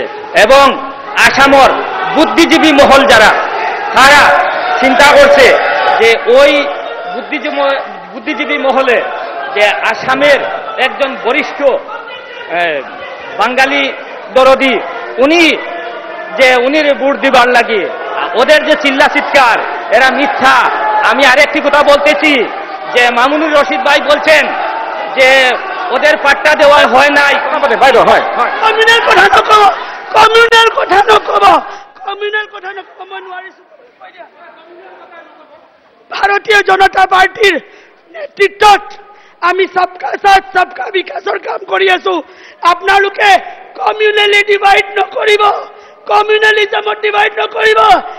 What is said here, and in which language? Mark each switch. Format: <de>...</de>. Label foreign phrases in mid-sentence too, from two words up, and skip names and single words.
<bn>এবং আসামের বুদ্ধিজীবী মহল যারা, তারা চিন্তা করছে যে ওই বুদ্ধিজীবী মহলে যে আসামের একজন বরিষ্ঠ বাঙালি দরদি, উনি ভোট দিবার লাগে ওদের যে চিল্লা চিৎকার, এরা মিথ্যা। আমি আরেকটি কথা বলতেছি, যে মামুনুর রশিদ ভাই বলছেন যে ওদের পাট্টা দেওয়া হয় নাই।</bn> <as>কমিউনাল কথা নকব, কমিউনাল কথা নকব, কমিউনাল কথা নকব। মই নোৱাৰিছো। ভাৰতীয় জনতা পাৰ্টিৰ নেতৃত্বত আমি</as> <hi>सबका साथ सबका विकास</hi> <as>কাম কৰি আছো। আপোনালোকে</as> <en>communally divide</en> <as>নকৰিব,</as> <en>communalism divide</en> <as>নকৰিব।</as>